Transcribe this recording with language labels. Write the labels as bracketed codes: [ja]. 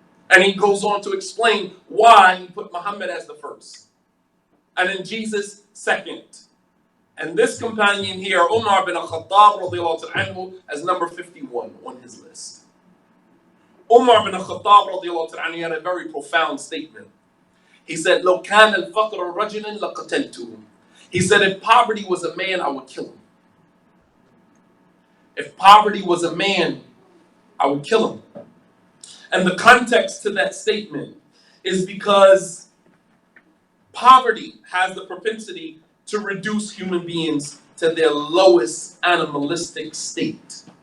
[en] And he goes on to explain why he put Muhammad as the first. And then Jesus second. And this companion here, Umar bin al-Khattab radiallahu anhu, as number 51 on his list. Umar bin al-Khattab radiallahu anhu had a very profound statement. He said, [ar] لو كان الفقر رجلا لقتلته. [en] He said, if poverty was a man, I would kill him. If poverty was a man, I would kill him. And the context to that statement is because poverty has the propensity to reduce human beings to their lowest animalistic state.